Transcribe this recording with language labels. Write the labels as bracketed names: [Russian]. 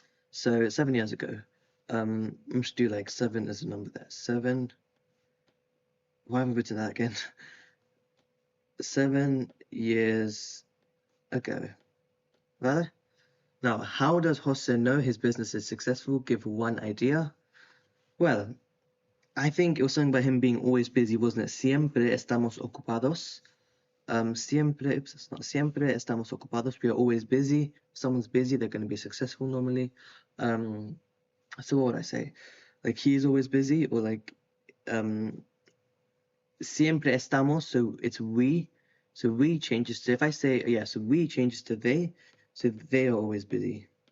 [English] So 7 years ago. I'm just do 7 as a number there. 7. Why have I written that again? 7 years ago. Vale? Now, how does Jose know his business is successful? Give one idea. Well, I think it was something about him being always busy, wasn't it? [Spanish] Siempre estamos ocupados. Siempre estamos ocupados. [English] We are always busy. If someone's busy, they're going to be successful normally. So what would I say? He's always busy, or [Spanish] siempre estamos, [English] so it's we. So we changes to, if I say, so we changes to they, so they are always busy.